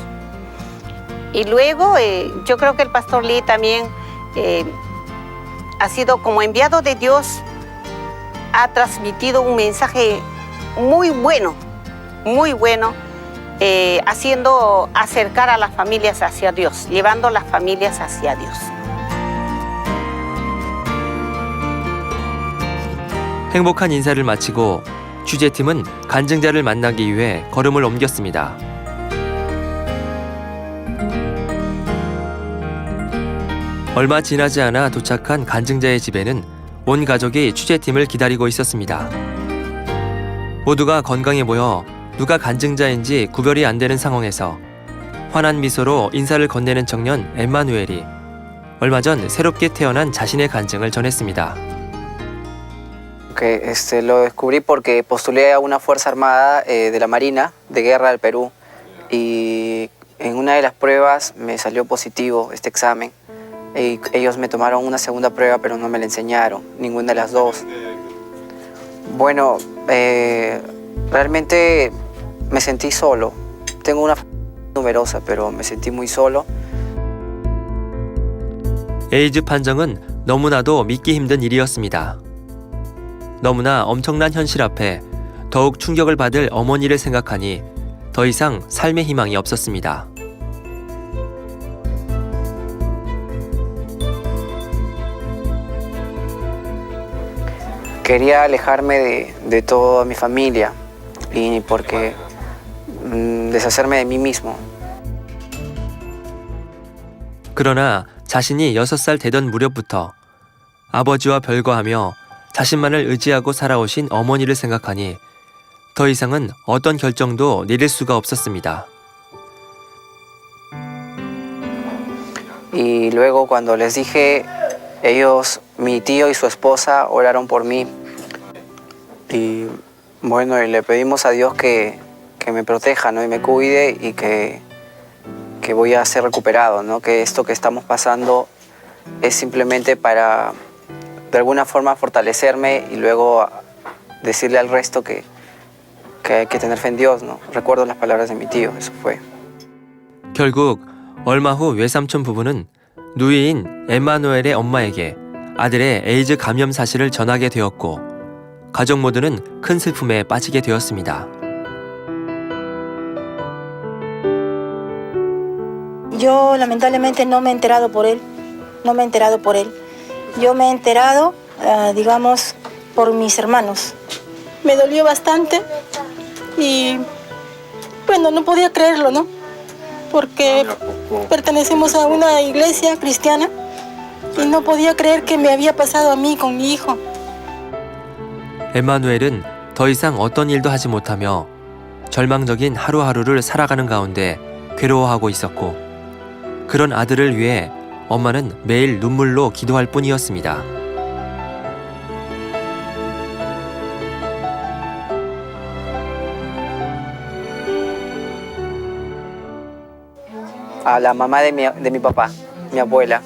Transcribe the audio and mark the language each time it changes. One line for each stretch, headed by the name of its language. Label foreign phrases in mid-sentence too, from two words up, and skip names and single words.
Spanish: Y luego yo creo que el pastor Lee también ha sido como enviado de Dios, ha transmitido un mensaje muy bueno, haciendo acercar a las familias hacia Dios, llevando las familias hacia Dios.
Korean: 행복한 인사를 마치고 취재팀은 간증자를 만나기 위해 걸음을 옮겼습니다. 얼마 지나지 않아 도착한 간증자의 집에는 온 가족이 취재팀을 기다리고 있었습니다. 모두가 건강해 보여 누가 간증자인지 구별이 안 되는 상황에서 환한 미소로 인사를 건네는 청년 엠마누엘이 얼마 전 새롭게 태어난 자신의 간증을 전했습니다.
Spanish: Que lo descubrí porque postulé a una fuerza armada de la Marina de Guerra del Perú y en una de las pruebas me salió positivo este examen. Y ellos me tomaron una segunda prueba pero no me la enseñaron, ninguna de las dos. Bueno, realmente me sentí solo. Tengo una familia numerosa pero me sentí muy solo.
Korean: 에이즈 판정은 너무나도 믿기 힘든 일이었습니다. 너무나 엄청난 현실 앞에 더욱 충격을 받을 어머니를 생각하니 더 이상 삶의 희망이 없었습니다.
Spanish: Quería alejarme de toda mi familia y porque deshacerme de mí mismo.
Korean: 그러나 자신이 6살 되던 무렵부터 아버지와 별거하며 자신만을 의지하고 살아오신 어머니를 생각하니 더 이상은 어떤 결정도 내릴 수가 없었습니다.
Spanish: Y luego cuando les dije, ellos, mi tío y su esposa oraron por mí. Y bueno, y le pedimos a Dios que me proteja, ¿no? Y me cuide y que voy a ser recuperado, ¿no? Que esto que estamos pasando es simplemente para de alguna forma fortalecerme y luego decirle al resto que hay que tener fe en Dios, ¿no? Recuerdo las palabras de mi tío, eso fue.
Korean: 결국 얼마 후 외삼촌 부부는 누이인 엠마누엘의 엄마에게 아들의 에이즈 감염 사실을 전하게 되었고 가족 모두는 큰 슬픔에 빠지게 되었습니다.
Spanish: Yo lamentablemente no me he enterado por él, Yo me he enterado, digamos, por mis hermanos. Me dolió bastante y, bueno, no podía creerlo, ¿no? Porque pertenecemos a una iglesia cristiana y no podía creer que me había pasado a mí con mi hijo.
Korean: 엠마누엘은 더 이상 어떤 일도 하지 못하며 절망적인 하루하루를 살아가는 가운데 괴로워하고 있었고 그런 아들을 위해 엄마는 매일 눈물로 기도할 뿐이었습니다.
Spanish: A la mamá de mi papá, mi abuela.